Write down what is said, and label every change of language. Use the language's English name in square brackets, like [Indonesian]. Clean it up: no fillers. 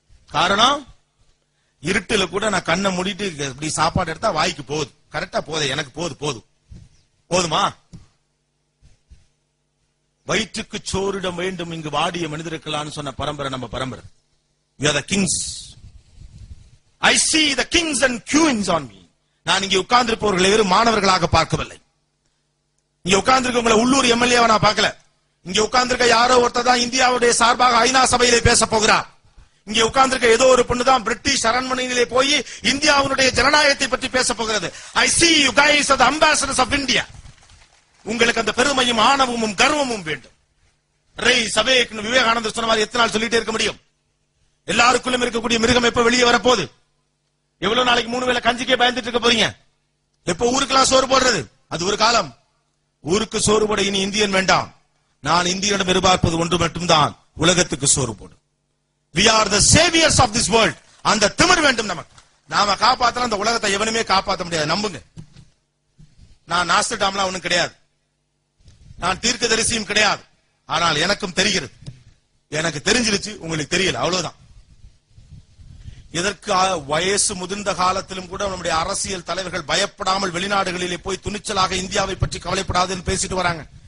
[Tamil] காரணம், இருட்டுல கூட நான் கண்ணை மூடிட்டு இப்படி சாப்பாடு எடுத்தா வாய்க்கு போகுது. கரெக்டா போகுது, எனக்கு போதுமா? வயிற்றுக்கு சோறிடம் வேண்டும் இங்கு வாடிய மனிதர்களான்னு சொன்ன பரம்பரை நம்ம பரம்பரை. [English] We are the kings. I see the kings and queens on me. [Tamil] நான் இங்கே உட்கார்ந்திருப்பவர்களை வெறும் மாணவர்களாக பார்க்கவில்லை. இங்க உட்கார்ந்திருக்கவங்களை உள்ளூர் எம்எல்ஏவை நான் பார்க்கல. இங்க உட்கார்ந்திருக்க யாரோ ஒருத்தர் தான் இந்தியாவுடைய சார்பாக ஐநா சபையிலே பேச போகிறார். இங்க உட்கார்ந்திருக்க ஏதோ ஒரு பொண்ணு தான் பிரிட்டிஷ் அரண்மனையிலே போய் இந்தியாவுடைய ஜனநாயகத்தை பற்றி பேச போகிறது. [English] I see you guys are the ambassadors of India. [Tamil] உங்களுக்கு அந்த பெருமையும் ஆணவமும் கர்வமும் வேண்டும். விவேகானந்தர் சொன்ன மாதிரி எத்தனை நாள் சொல்லிட்டே இருக்க முடியும்? எல்லாருக்குள்ளும் இருக்கக்கூடிய மிருகம் எப்ப வெளியே வரப்போகுது? எவ்வளவு நாளைக்கு 3 வேளை கஞ்சிக்கே பயந்துட்டு இருக்க போறீங்க? எப்ப ஊருக்கெல்லாம் சோறு போடுறது? அது ஒரு காலம். ஊருக்கு சோறு போட இனி இந்தியன் வேண்டாம். நான் இந்தியனிடம் எதிர்பார்ப்பது ஒன்று மட்டும்தான், உலகத்துக்கு சோறு போடு. [English] We are the saviors of this world. [Tamil] அந்த திமிர் வேண்டும் நமக்கு. நாம காப்பாத்தலாம், அந்த உலகத்தை எவனுமே காப்பாற்ற முடியாது, நம்புங்க. நான் நாஸ்டர்டாம்லாம் ஒண்ணும் கிடையாது, நான் தீர்க்கதரிசியும் கிடையாது. ஆனால் எனக்கும் தெரிகிறது. எனக்கு தெரிஞ்சிருச்சு, உங்களுக்கு தெரியல, அவ்வளவுதான். இதற்கு வயசு முதிர்ந்த காலத்திலும் கூட நம்முடைய அரசியல் தலைவர்கள் பயப்படாமல் வெளிநாடுகளிலே போய் துணிச்சலாக இந்தியாவை பற்றி கவலைப்படாதுன்னு பேசிட்டு வராங்க.